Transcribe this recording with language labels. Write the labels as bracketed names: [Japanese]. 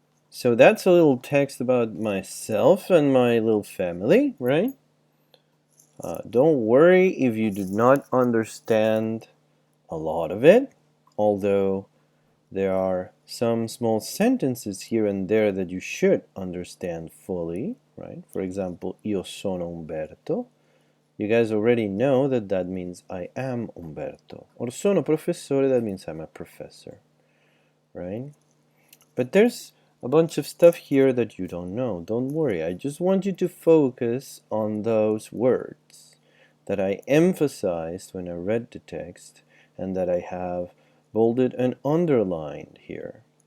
[English] So that's a little text about myself and my little family, right? Don't worry if you did not understand a lot of it, although there are some small sentences here and there that you should understand fully, right? For example, [Italian] io sono Umberto. [English] You guys already know that that means I am Umberto. Or [Italian] sono professore, [English] that means I'm a professor, right? But there's a bunch of stuff here that you don't know. Don't worry, I just want you to focus on those words that I emphasized when I read the text and that I have bolded and underlined here.